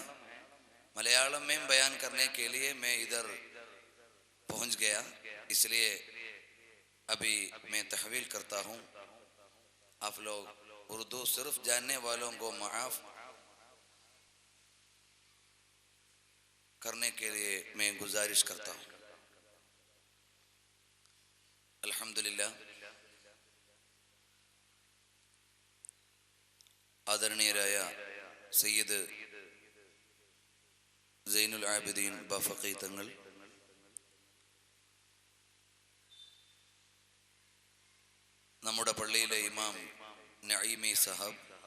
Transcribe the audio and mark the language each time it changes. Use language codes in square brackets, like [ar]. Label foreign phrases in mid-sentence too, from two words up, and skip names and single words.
[ur] ملیالم میں بیان کرنے کے لیے میں ادھر پہنچ گیا، اس لیے ابھی میں تحویل کرتا ہوں. آپ لوگ اردو صرف جاننے والوں کو معاف کرنے کے لیے میں گزارش کرتا ہوں. [ml] الحمدللہ ആദരണീയരായ സയ്യിദ് സൈനുൽ ആബിദീൻ ബാഫഖി തങ്ങൾ, നമ്മുടെ പള്ളിയിലെ ഇമാം നഈമി സാഹബ്,